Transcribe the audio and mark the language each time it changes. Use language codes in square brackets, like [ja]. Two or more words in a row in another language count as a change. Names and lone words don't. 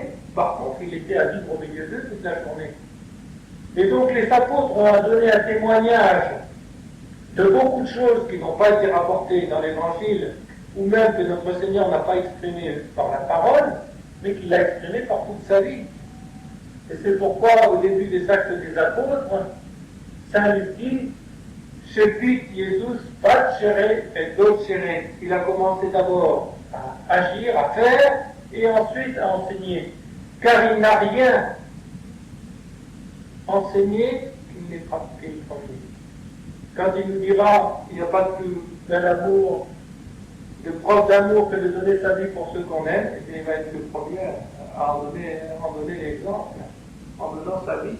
[fr] Par contre, il était à vivre au milieu d'eux toute la journée. Et donc, les apôtres ont donné un témoignage de beaucoup de choses qui n'ont pas été rapportées dans l'Évangile, ou même que notre Seigneur n'a pas exprimé par la parole, mais qu'il l'a exprimé par toute sa vie. Et c'est pourquoi, au début des Actes des Apôtres, Saint Luc dit « [la] Cepit Jesus facere et docere ». [fr] Il a commencé d'abord à agir, à faire, et ensuite à enseigner. Car il n'a rien enseigné qu'il n'ait pratiqué le premier. Quand il nous dira « Il n'y a pas de plus bel amour, de preuve d'amour que de donner sa vie pour ceux qu'on aime », et bien il va être le premier à en donner l'exemple, en donnant sa vie.